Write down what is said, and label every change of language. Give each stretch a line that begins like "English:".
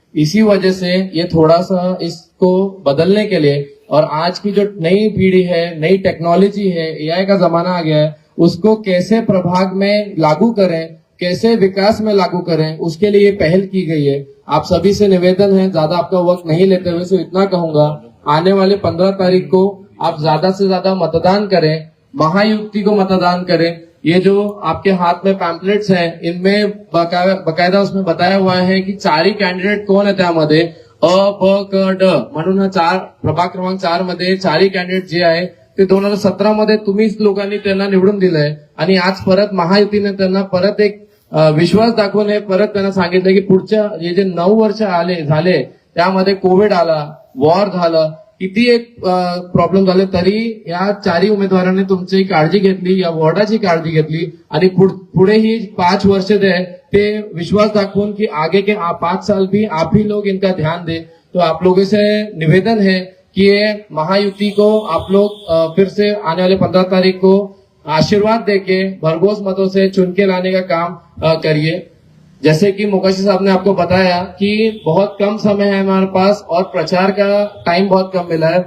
Hindi: इसी वजह से ये थोड़ा सा इसको बदलने के लिए, और आज की जो नई पीढ़ी है, नई टेक्नोलॉजी है, एआई का जमाना आ गया है, उसको कैसे प्रभाग में लागू करें, कैसे विकास में लागू करें, उसके लिए पहल की गई है। आप सभी से निवेदन है, ज्यादा आपका वक्त नहीं लेते हुए सिर्फ इतना कहूंगा, आने वाले 15 तारीख को आप ज्यादा से ज्यादा मतदान करें, महायुक्ति को मतदान करें। ये जो आपके हाथ में पैम्पलेट्स हैं, इनमें बकायदा उसमें बताया हुआ है की 4 कैंडिडेट
Marathi: कोण आहे त्यामध्ये, अ प क ड म्हणून हा 4 प्रभाग क्रमांक 4 मध्ये 4 कैंडिडेट जे आहे ते 2017 मध्ये तुम्हीच लोकांनी त्यांना निवडून दिलंय, आणि आज परत महायुतीने त्यांना परत एक विश्वास दाखवून परत त्यांना सांगितलं की पुढच्या जे 9 वर्ष झाले त्यामध्ये कोविड आला, वॉर झालं, किती एक प्रॉब्लेम झाले, तरी या 4 उमेदवारांनी तुमची काळजी घेतली, या वॉर्डाची काळजी घेतली, आणि पुढे ही 5 वर्ष ते विश्वास दाखवून
Hindi: कि आगे के 5 साल भी आप ही लोग इनका ध्यान दे। तो आप लोगों से निवेदन है कि ये महायुति को आप लोग फिर से आने वाले 15 तारीख को आशीर्वाद देके भरघोस मतों से चुन के लाने का काम करिए। जैसे कि मुकाशी साहब ने आपको बताया कि बहुत कम समय है हमारे पास और प्रचार का टाइम बहुत कम मिला है।